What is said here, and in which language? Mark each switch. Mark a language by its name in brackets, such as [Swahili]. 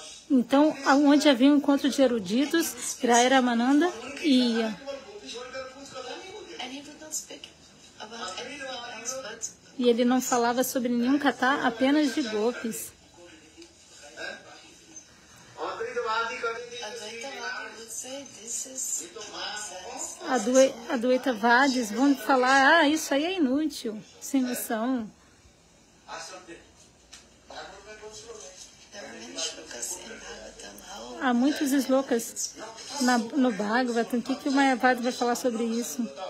[Portuguese] Então, onde havia um encontro de eruditos, Rai Ramananda ia. [English] And he would not speak about anything else but [Portuguese] E ele não falava sobre nenhum kata, apenas de gopis. [English] Advaitavadi would say this is nonsense. [Portuguese] Advaitavadis vão falar, isso aí é inútil, sem noção. [English] There are many shlokas in Bhagavatam. [Portuguese] Há muitos slokas no Bhagavatam. O que o Mayavadi vai falar sobre isso?